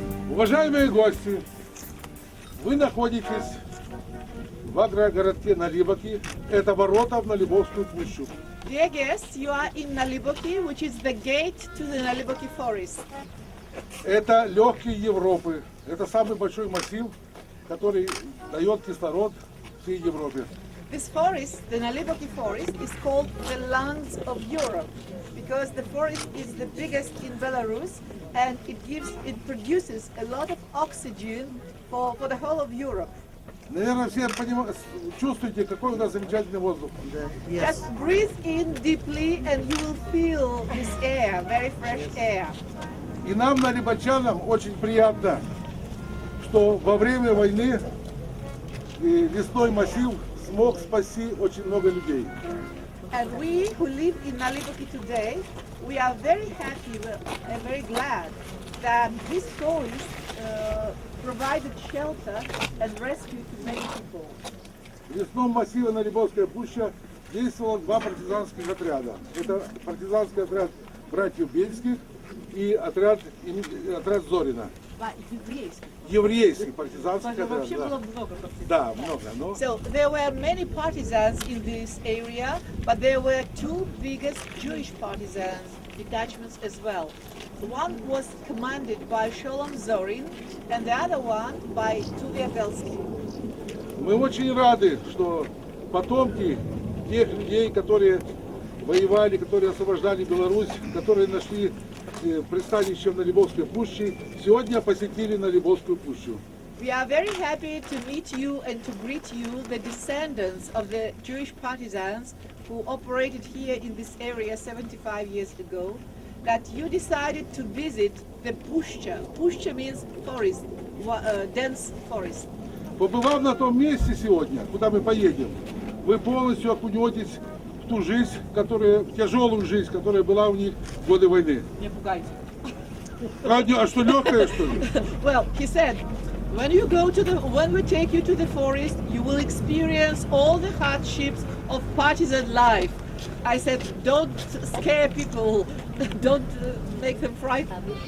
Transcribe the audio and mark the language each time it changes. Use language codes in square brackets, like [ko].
[ru] Уважаемые гости, вы находитесь в агрогородке Налибоки. Это ворота в Налибовскую пущу. [en] Dear guests, you are in Naliboki, which is the gate to the Naliboki Forest. [ru] Это легкие Европы. Это самый большой массив, который дает кислород всей Европе. [en] This forest, the Naliboki Forest, is called the lungs of Europe because the forest is the biggest in Belarus and it produces a lot of oxygen for the whole of Europe. [ru] Наверное, все чувствуете, какой у нас замечательный воздух. [en] Just breathe in deeply and you will feel this air, very fresh air. [ru] И нам, налибочанам, очень приятно, что во время войны лесной массив смог спасти очень много людей. [en] And we who live in Naliboki today, we are very happy and very glad that this forest provided shelter and rescue to many people. [ru] В лесном массиве Налибовская пуща действовало два партизанских отряда. Это партизанский отряд братьев Биelских и отряд Зорина. Еврейский партизанский отряд. Да, много. Но... [en] So there were many partisans in this area, but there were two biggest Jewish partisans detachments as well. One was commanded by Sholom Zorin, and the other one by Bielski. [ru] Мы очень рады, что потомки тех людей, которые воевали, которые освобождали Беларусь, которые нашли пристанище в Налибовской пуще, сегодня посетили Налибовскую пущу. [en] We are very happy to meet you and to greet you, the descendants of the Jewish partisans who operated here in this area 75 years ago, that you decided to visit the Pushcha. Pushcha means forest, dense forest. [ru] Побывав на том месте сегодня, куда мы поедем, вы полностью окунетесь в ту жизнь, в тяжелую жизнь, которая была у них в годы войны. Не пугайте. А что, легкое, что ли? [en] Well, he said, when we take you to the forest, you will experience all the hardships of partisan life. I said, don't scare people, don't make them frightened.